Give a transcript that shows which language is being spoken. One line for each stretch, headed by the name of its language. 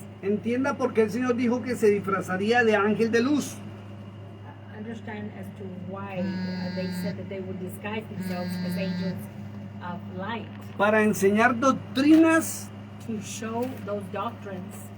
Spanish: Entienda por qué el Señor dijo que se disfrazaría de ángel de luz.
English: Understand as to why they said that they would disguise themselves as angels of light
Spanish: Para enseñar doctrinas
English: to show those doctrines